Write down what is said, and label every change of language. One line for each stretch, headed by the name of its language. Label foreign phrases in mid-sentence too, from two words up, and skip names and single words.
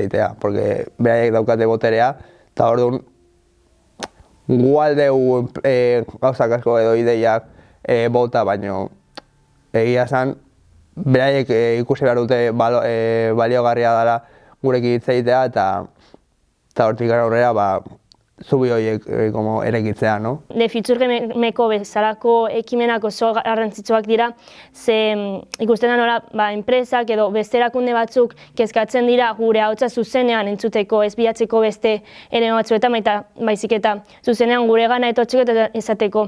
Basque: egitea, porque beraiek daukate boterea eta orduan gu aldeu gauzak asko edo ideiak bota, baino egia esan beraiek ikusi behar dute baliogarria dela gurekin hitz egitea eta hortik aurrera zubi horiek erekitzea, no? The Future Gameko bezalako ekimenak oso garrantzitsuak dira, ze ikusten da nola enpresak edo beste erakunde batzuk kezkatzen dira gure ahotsa zuzenean entzuteko, ez bilatzeko beste ere batzuetan, baizik eta zuzenean guregana etortzeko eta esateko.